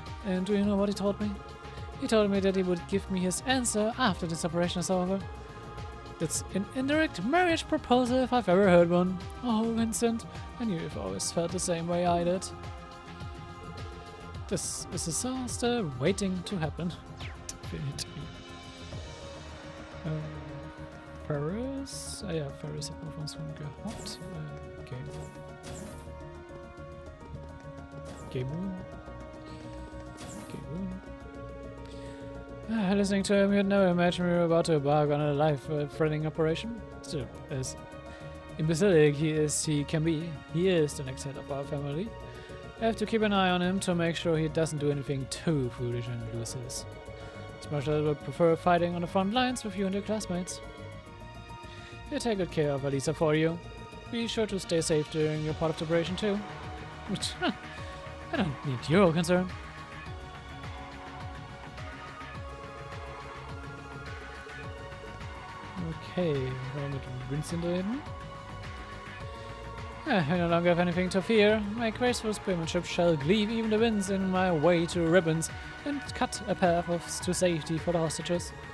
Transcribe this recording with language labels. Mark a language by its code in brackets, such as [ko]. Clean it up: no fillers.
[en] And do you know what he told me? He told me that he would give me his answer after this operation is over. That's an indirect marriage proposal if I've ever heard one. Oh, Vincent, I knew you've always felt the same way I did. This is a disaster waiting to happen. Definitely. [de] Paris? Ah ja, Paris hat man von uns schon gehabt. [en] Okay. [de] Gegen. [en] Listening to him, you'd never imagine we were about to embark on a life-threatening operation. Still, as imbecilic as he can be, he is the next head of our family. I have to keep an eye on him to make sure he doesn't do anything too foolish and lose his. As much as I would prefer fighting on the front lines with you and your classmates. He'll take good care of Elisa for you. Be sure to stay safe during your part of the operation too. I don't need your concern. [de] Okay, wollen wir mit Vincent reden? [en] I no longer have anything to fear. My graceful spearmanship shall cleave even the winds in my way to ribbons and cut a path to safety for the hostages.